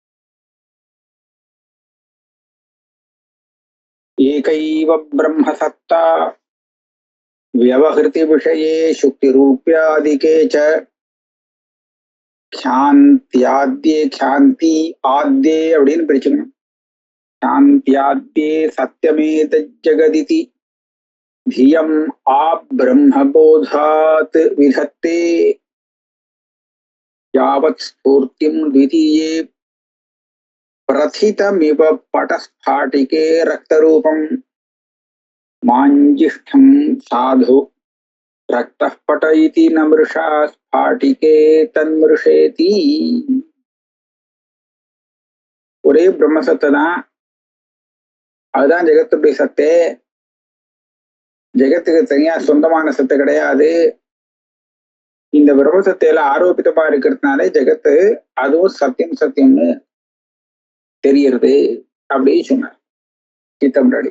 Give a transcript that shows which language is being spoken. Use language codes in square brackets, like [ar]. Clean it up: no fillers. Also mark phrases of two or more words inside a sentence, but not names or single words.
[sa] एकैव ब्रह्म सत्ता व्यवहृति विषये शुक्ति रूप्यादिके च क्षान्त्याद्ये क्षान्ति आद्ये [ta] அப்படின்னு பிரிச்சுக்கணும். [sa] क्षान्त्याद्ये सत्यमेत जगदिति धियम् आब्रह्मबोधात् विधत्ते यावत् स्फूर्तिं द्वितीये प्रथितमिव पटस्फाटिके रक्तरूपम् माञ्जिष्ठं साधु रक्तः पट इति न मृषा स्फाटिके तन्मृषेति. [ta] ஒரே பிரம்மசத்தை தான், அதுதான் ஜெகத்துடைய சத்தே. ஜெகத்துக்கு தனியா சொந்தமான சத்து கிடையாது. இந்த பிரம்மசத்தையில ஆரோபிதமா இருக்கிறதுனால ஜெகத்து அதுவும் சத்தியம்னு தெரியறது அப்படின்னு சொன்னார் சித்தம்ராடி.